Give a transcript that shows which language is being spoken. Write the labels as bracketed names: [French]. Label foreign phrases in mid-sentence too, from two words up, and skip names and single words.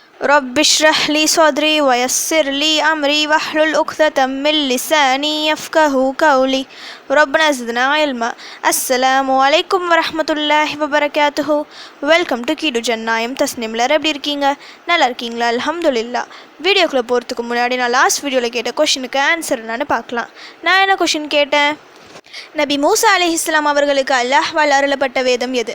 [Arabic] رب اشرح لي صدري ويسر لي أمري واحلل عقدة من لساني يفقهوا قولي ربنا زدنا علما. السلام عليكم ورحمة الله وبركاته. [English] welcome to [Tamil] கீடு ஜன்னாயம் தஸ்னிம்லர். எப்படி இருக்கீங்க? நல்லா இருக்கீங்களா? அல்ஹம்துலில்லாஹ். வீடியோக்குள்ளே போகிறதுக்கு முன்னாடி நான் [English] last video [Tamil] கேட்ட [English] question answer [Tamil] என்னன்னு பார்க்கலாம். நான் என்ன கொஷின் கேட்டேன்? நபி மூசா அலைஹிஸ்ஸலாம் அவர்களுக்கு அல்லாஹ்வால் அருளப்பட்ட வேதம் எது?